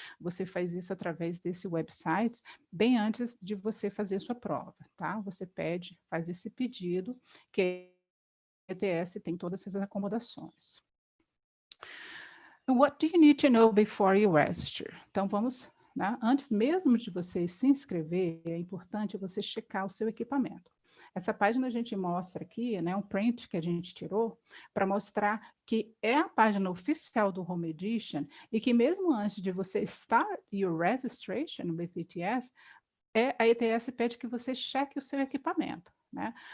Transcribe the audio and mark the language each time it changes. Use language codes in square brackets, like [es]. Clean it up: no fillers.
[pt] Você faz isso através desse website, bem antes de você fazer sua prova, tá? Você pede, faz esse pedido, que a ETS tem todas essas acomodações. [en] What do you need to know before you register? [pt] Então, vamos, né? Antes mesmo de você se inscrever, é importante você checar o seu equipamento. Essa página a gente mostra aqui, né, um print que a gente tirou, para mostrar que é a página oficial do Home Edition e que mesmo antes de você [en] start your registration with ETS, [pt] a ETS pede que você cheque o seu equipamento. Né?